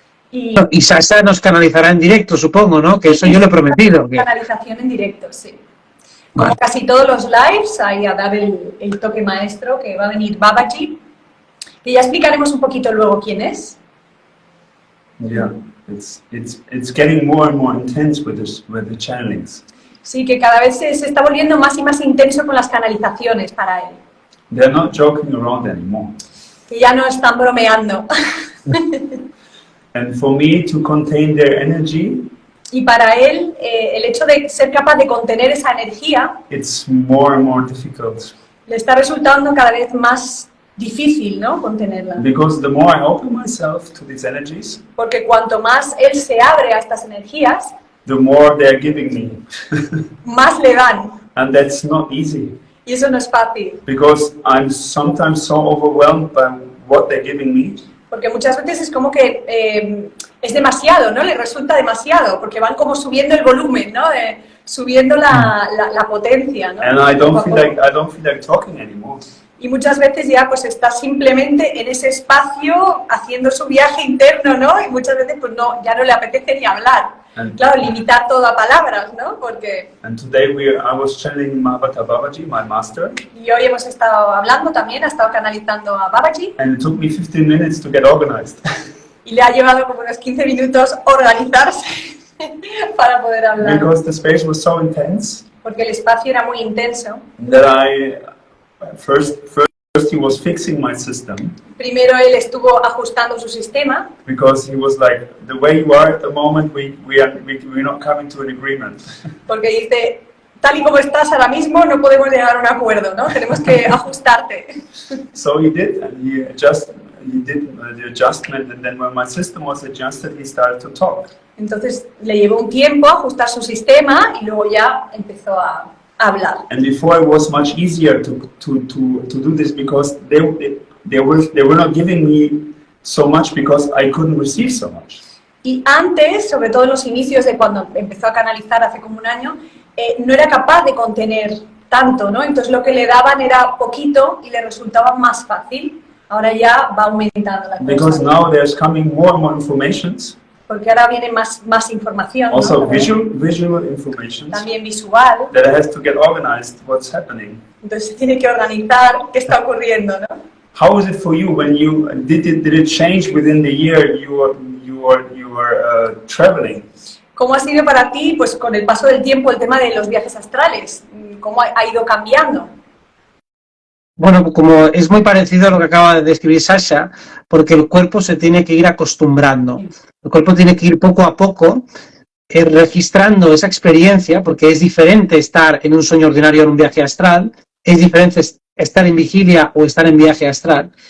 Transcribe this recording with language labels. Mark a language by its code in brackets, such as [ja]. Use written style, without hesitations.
[es] Y Sasha nos canalizará en directo, supongo, ¿no? Que eso yo lo he prometido. Canalización en directo, sí. Como casi todos los lives, ahí a dar el toque maestro, que va a venir Babaji, que ya explicaremos un poquito luego quién es. [en] Yeah, it's getting more and more intense with the channelings. [es] Sí, que cada vez se está volviendo más y más intenso con las canalizaciones para él. [en] They're not joking around anymore. [es] Que ya no están bromeando. [en] And for me to contain their energy, [es] Y para él, el hecho de ser capaz de contener esa energía [en] it's more and more difficult. [es] le está resultando cada vez más difícil, ¿no? Contenerla. [en] Because the more I open myself to these energies, [es] Porque cuanto más él se abre a estas energías, [en] the more they're giving me. [es] más le dan. [en] And that's not easy. [es] Y eso no es fácil. [en] Because I'm sometimes so overwhelmed by what they're giving me. [es] Porque muchas veces es como que es demasiado, ¿no? Le resulta demasiado, porque van como subiendo el volumen, ¿no? Subiendo la potencia, ¿no? [en] And I don't feel like talking anymore. [es] Y muchas veces ya pues está simplemente en ese espacio haciendo su viaje interno, ¿no? Y muchas veces pues no, ya no le apetece ni hablar. Claro, limitar todo a palabras, ¿no? Porque... [en] And today I was channeling Mahabharata Babaji, my master. [es] Y hoy hemos estado hablando también, ha estado canalizando a Babaji. [en] And it took me 15 minutes to get organized. [es] Y le ha llevado como unos 15 minutos organizarse para poder hablar. [en] Because the space was so intense. [es] porque el espacio era muy intenso. [en] that first he was fixing my system [es] Primero él estuvo ajustando su sistema, [en] because he was like, the way you are at the moment, we're not coming to an agreement. [es] porque dice, tal y como estás ahora mismo no podemos llegar a un acuerdo, ¿no? Tenemos que ajustarte. [en] So he did, and he did the adjustment, and then when my system was adjusted, he started to talk. [es] Entonces le llevó un tiempo ajustar su sistema y luego ya empezó a hablar. [en] And before it was much easier to do this because they were not giving me so much because I couldn't receive so much. [es] Y antes, sobre todo en los inicios de cuando empezó a canalizar hace como un año, no era capaz de contener tanto, ¿no? Entonces lo que le daban era poquito y le resultaba más fácil. Ahora ya va aumentando la cosa. [en] Because now there's coming more and more informations. [es] Porque ahora viene más información, [en] Also [es] ¿no? [en] visual information [es] También visual. [en] that has to get organized what's happening. [es] Entonces se tiene que organizar qué está ocurriendo, ¿no? [en] How is it for you when you did it change within the year you were traveling? [es] ¿Cómo ha sido para ti, pues con el paso del tiempo, el tema de los viajes astrales? ¿Cómo ha ido cambiando? Bueno, como es muy parecido a lo que acaba de describir Sasha, porque el cuerpo se tiene que ir acostumbrando. El cuerpo tiene que ir poco a poco registrando esa experiencia, porque es diferente estar en un sueño ordinario o en un viaje astral, es diferente estar en vigilia o estar en viaje astral.